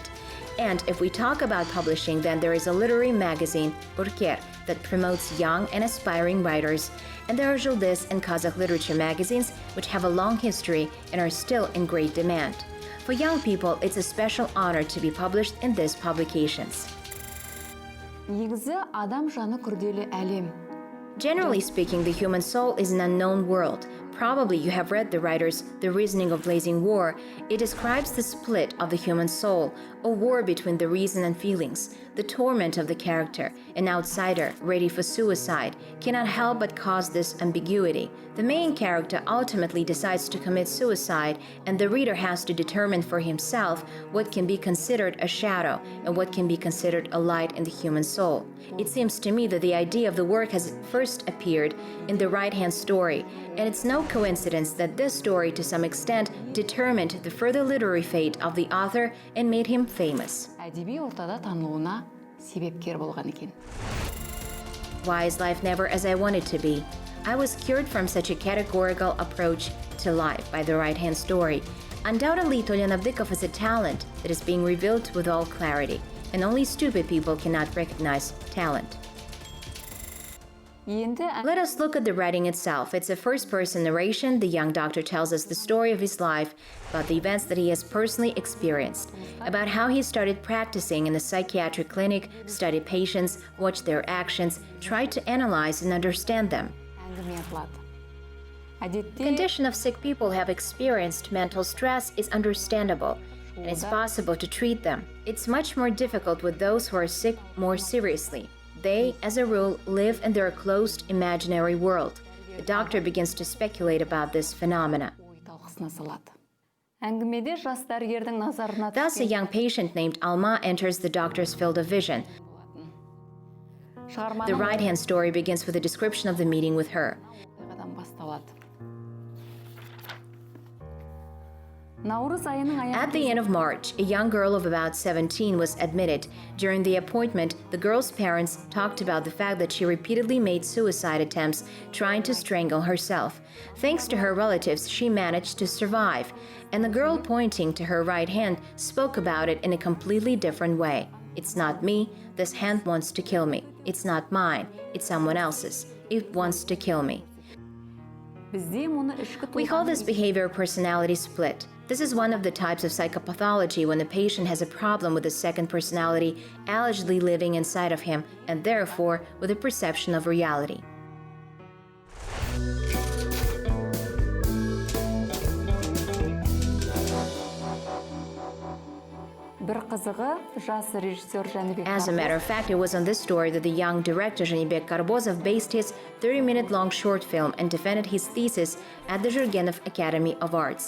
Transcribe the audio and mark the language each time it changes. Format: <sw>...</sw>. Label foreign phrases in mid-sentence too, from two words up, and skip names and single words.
<en>And if we talk about publishing, then there is a literary magazine, Urker, that promotes young and aspiring writers. And there are Juldis and Kazakh literature magazines, which have a long history and are still in great demand. For young people, it's a special honor to be published in these publications.</en> <kk>негізі адам жаны күрделі әлем.</kk> <en>Generally speaking, the human soul is an unknown world. Probably you have read the writer's The Reasoning of Blazing War. It describes the split of the human soul, a war between the reason and feelings, the torment of the character, an outsider ready for suicide, cannot help but cause this ambiguity. The main character ultimately decides to commit suicide, and the reader has to determine for himself what can be considered a shadow and what can be considered a light in the human soul. It seems to me that the idea of the work has first appeared in the right-hand story, and it's no coincidence that this story to some extent determined the further literary fate of the author and made him famous.</en> <kk>Әдеби ортада танылуына себепкер болған екен.</kk> <en>Why is life never as I want it to be? I was cured from such a categorical approach to life by the right-hand story. Undoubtedly, Tolen Abdikov is a talent that is being revealed with all clarity, and only stupid people cannot recognize talent.</en> <kk>Енді</kk> <en>Let us look at the writing itself. It's a first-person narration. The young doctor tells us the story of his life, about the events that he has personally experienced, about how he started practicing in a psychiatric clinic, studied patients, watched their actions, tried to analyze and understand them.</en> <kk>әңгіме айтылады.</kk> <en>The</en> <kk>Әдетте</kk> <en>condition of sick people who have experienced mental stress is understandable, and it's possible to treat them. It's much more difficult with those who are sick more seriously. They, as a rule, live in their closed imaginary world. The doctor begins to speculate about this phenomena.</en> <kk>ой талқысына салады. Әңгімеде жас дәрігердің назарына</kk> <en>Thus, a young patient named Alma enters the doctor's field of vision. The</en> <kk>шығарманың</kk> <en>right-hand story begins with a description of the meeting with her.</en> <kk>оқиғадан басталады. Наурыз айының</kk> <en>At the</en> <kk>аяғында</kk> <en>end of March, a young girl of about 17 was admitted. During the appointment, the girl's parents talked about the fact that she repeatedly made suicide attempts, trying to strangle herself. Thanks to her relatives, she managed to survive. And the girl pointing to her right hand spoke about it in a completely different way. It's not me. This hand wants to kill me. It's not mine. It's someone else's. It wants to kill me.</en> <kk>бізде мұны ішкі</kk> <en>We call this behavior personality split. This is one of the types of psychopathology when a patient has a problem with a second personality allegedly living inside of him and therefore with a perception of reality.</en> <kk>бір қызығы жас режиссер Жәнібек</kk> <en>As a matter of fact, it was on this story that the young director Jibek based his 30-minute-long short film and defended his thesis at the Jurgenov Academy of Arts.</en>